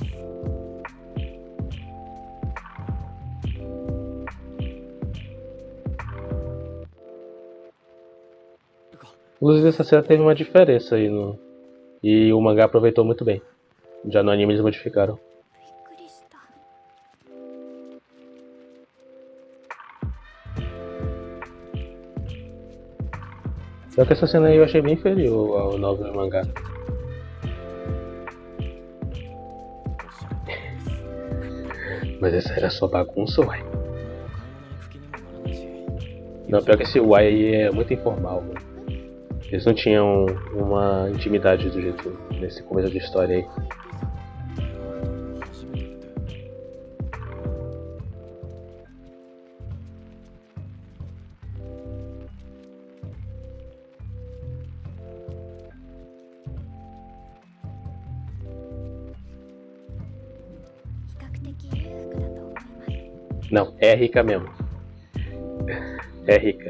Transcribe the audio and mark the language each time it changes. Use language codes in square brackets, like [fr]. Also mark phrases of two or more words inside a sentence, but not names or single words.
[pt] Inclusive essa cena teve uma diferença aí no. E o mangá aproveitou muito bem. Já no anime eles modificaram. [ja] びっくりした。 [pt] Só que essa cena aí eu achei bem inferior ao novel e mangá. [ja] おっしゃる通りです。 [pt] Mas essa era só bagunça, uai. [ja] もう買い物行く気にもならないし。 [pt] Não, pior que esse uai aí é muito informal, mano. Eles não tinham uma intimidade do jeito nesse começo de história aí. [ja] 初めてって。比較的裕福だと思います。 [pt] Não, é rica mesmo. É rica.